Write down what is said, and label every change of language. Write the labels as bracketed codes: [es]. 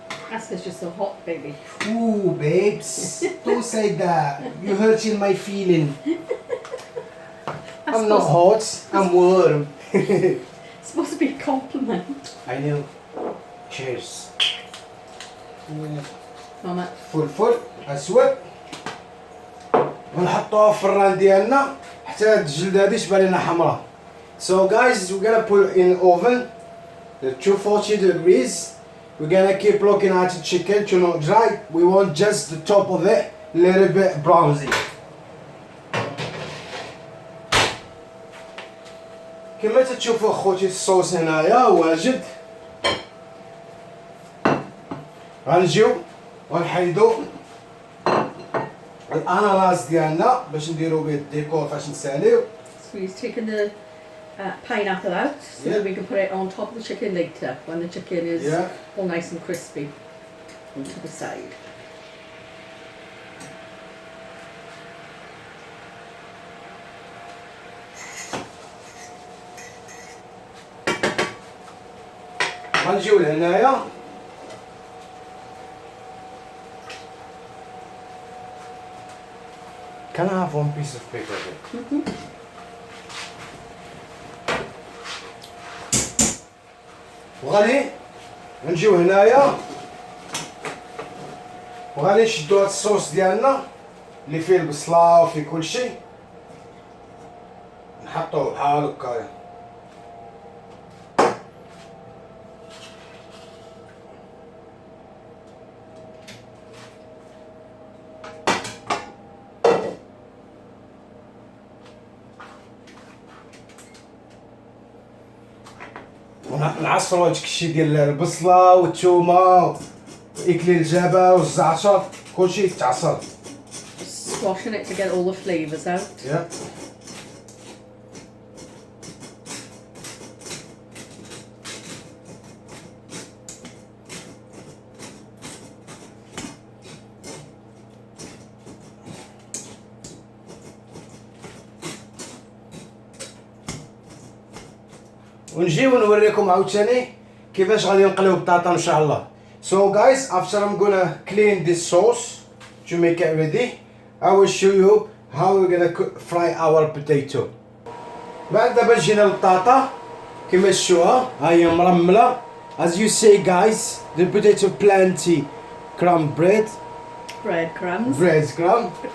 [en] That's because you're so hot, baby. Ooh, babes, don't say that. You're hurting my feeling. I'm not hot, I'm warm. It's supposed to be a compliment. I know. Cheers. Mama. [ar] فل اسود ونحطوها في الفران ديالنا حتى هاد الجلده هادي تبان لنا حمراء. [en] So guys, we're gonna put it in oven at 240 degrees. We're gonna keep looking at the chicken to not dry. We want just the top of it a little bit brownsy. [ar] كما تشوفوا اخوتي الصوص هنايا واجد. غنجيو ونحيدو الاناناس ديالنا باش نديرو به الديكور فاش نساليو. [en] So he's taken the pineapple out so that we can put it on top of the chicken later when the chicken is all nice and crispy onto the side. [ar] غنجيو لهنايا [en] Can I have one piece of paper here? [ar] وغادي نجيو هنايا وغادي نشدو هاد الصوص ديالنا اللي فيه البصله وفيه كلشي نحطوه بحال هكايا. نعصرو هادشي الشي ديال البصله والثومه واكليل الجبه والزعتر كلشي يتعصر. [en] Squashing it to get all the flavours out. Yeah. [ar] ونجيو نوريكم عاوتاني كيفاش غادي نقليو البطاطا ان شاء الله. [en] So guys, after I'm gonna clean this sauce to make it ready, I will show you how we're gonna fry our potato. [ar] بعد دابا جينا للبطاطا كيما تشوفوها ها هي مرمله. [en] As you see guys, the potato plenty crumb bread. Breadcrumbs. Breadcrumb.